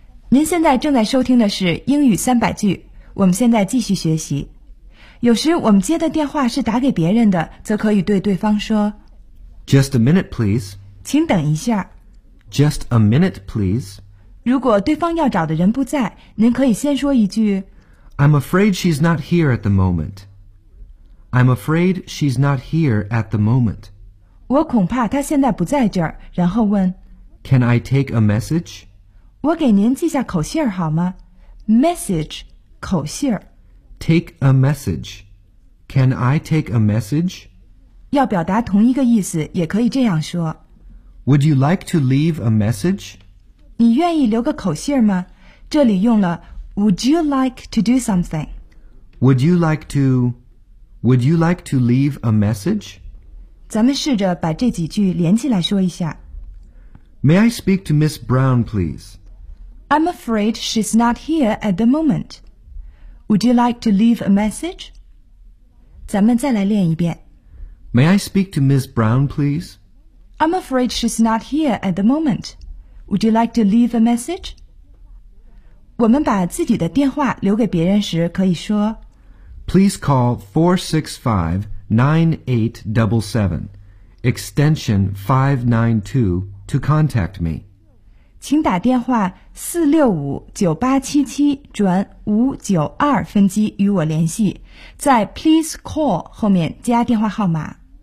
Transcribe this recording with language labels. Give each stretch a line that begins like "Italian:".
Chinese: 您现在正在收听的是英语三百句，我们现在继续学习。有时我们接的电话是打给别人的，则可以对对方说
English: Just a minute, please.
Chinese: 请等一下。
English: Just a minute, please.
Chinese: 如果对方要找的人不在，您可以先说一句
English: I'm afraid she's not here at the moment. I'm afraid she's not here at the moment.
Chinese: 我恐怕她现在不在这儿，然后问
English: Can I take a message?
Chinese: 我给您记下口信儿好吗 ?Message, 口信儿。
English: Take a message. Can I take a message?
Chinese: 要表达同一个意思，也可以这样说。
English: Would you like to leave a message?
Chinese: 你愿意留个口信吗？这里用了
English: Would you like to do something? Would you like to leave a message?
Chinese: 咱们试着把这几句连起来说一下。
English: May I speak to Miss Brown, please? I'm afraid she's not here at the moment. Would you like to leave a message? 咱们再来练一遍。 May I speak to Miss Brown, please? I'm afraid she's not here at the moment. Would you like to leave a message?
Chinese: 我们把自己的电话留给别人时可以说
English: Please call 465-9877, extension 592 to contact me.
Chinese: 请打电话465-9877转592分机与我联系，在
English: please call
Chinese: 后面加电话号码。